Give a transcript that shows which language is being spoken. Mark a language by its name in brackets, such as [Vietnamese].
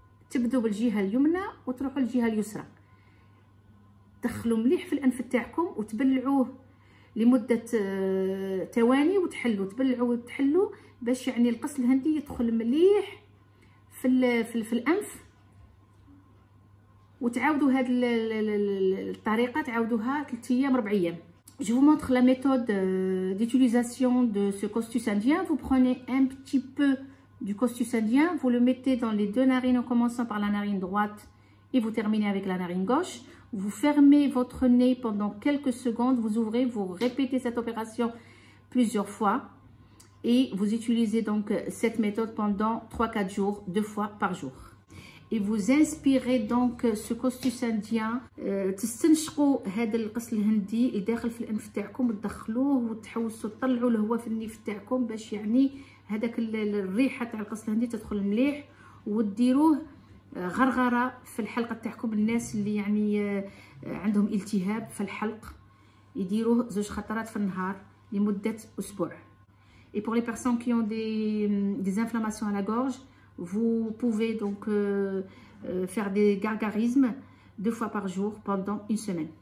[Arabic] تبدوا بالجهه اليمنى وتروحوا للجهه اليسرى. دخلوا مليح في الانف تاعكم وتبلعوه لمده ثواني، وتحلوا تبلعوا وتحلوا باش يعني القص الهندي يدخل مليح في الانف. وتعاودوا هذه الطريقه تعاودوها 3 ايام 4 ايام. [French] Je vous montre la méthode d'utilisation de ce costus indien. Vous prenez un petit peu du costus indien, vous le mettez dans les 2 narines en commençant par la narine droite et vous terminez avec la narine gauche. Vous fermez votre nez pendant quelques secondes, vous ouvrez, vous répétez cette opération plusieurs fois et vous utilisez donc cette méthode pendant 3-4 jours, 2 fois par jour. Et vous inspirez donc ce costus indien. [Arabic] تستنشقوا هذا القص الهندي اللي داخل في الانف تاعكم، تدخلوه وتحوسوا تطلعوا الهواء في النيف تاعكم باش يعني هذاك الريحه تاع القص الهندي تدخل مليح. وديروه غرغره في الحلقه تاعكم. الناس اللي يعني عندهم التهاب في الحلق يديروه 2 خطرات في النهار لمده اسبوع. [French] Et pour les personnes qui ont des inflammations à la gorge, vous pouvez donc faire des gargarismes 2 fois par jour pendant 1 semaine.